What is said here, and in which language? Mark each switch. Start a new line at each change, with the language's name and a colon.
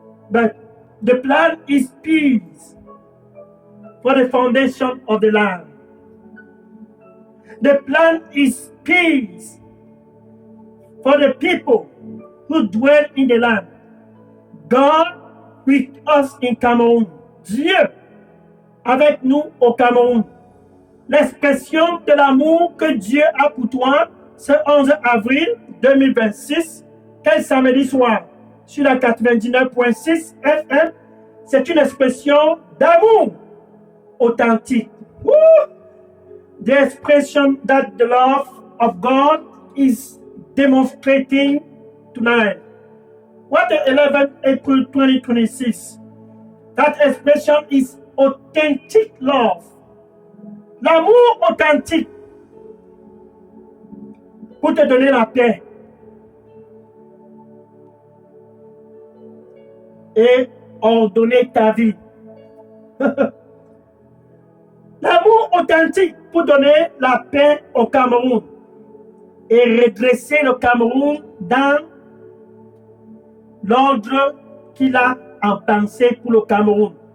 English: But the plan is peace for the foundation of the land. The plan is peace for the people who dwell in the land. God with us in Cameroun.
French: Dieu avec nous au Cameroun. L'expression de l'amour que Dieu a pour toi ce 11 avril 2026, quel samedi soir, sur la 99.6 FM, c'est une expression d'amour authentique. Woo!
English: The expression that the love of God is demonstrating tonight. What the 11th April 2026? That expression is authentic love.
French: L'amour authentique pour te donner la paix et ordonner ta vie. L'amour authentique pour donner la paix au Cameroun et redresser le Cameroun dans l'ordre qu'il a en pensée pour le Cameroun.